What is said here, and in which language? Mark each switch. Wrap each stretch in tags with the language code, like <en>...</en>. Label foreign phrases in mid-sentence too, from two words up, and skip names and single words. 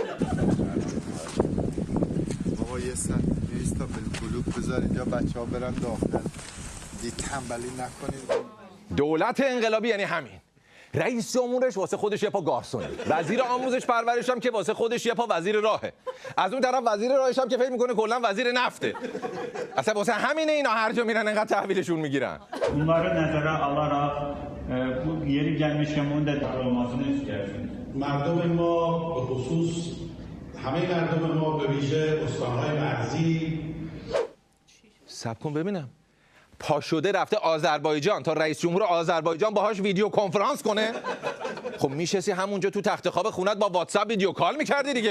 <fa>بابا یه سن 200 تا بلوک بذارید یا بچه‌ها برن داخل، تنبلی نکنید. دولت انقلابی یعنی همین. رئیس جمهورش واسه خودش یه پا گارسونه، وزیر آموزش پرورش هم که واسه خودش یه پا وزیر راهه، از اون طرف وزیر راهش هم که فکر میکنه کلا وزیر نفته. اصلا واسه همینه اینا هر جا میرن انقدر تحویلشون میگیرن.</fa> <az>Bunları nəzərə alaraq bu yeri gəlmişkən bunun da olmasını istəyərsiniz.</az> <fa>مردم ما به خصوص همه مردم ما به ویژه استان‌های مرزی. صبر کن ببینم. پا شده رفته آذربایجان تا رئیس جمهور آذربایجان باهاش</fa> <en>video conference</en> <fa>کنه؟ خب میشستی همونجا تو تخت خواب خونت با واتساپ</fa> <en>video call</en> <fa>میکردی دیگه.</fa>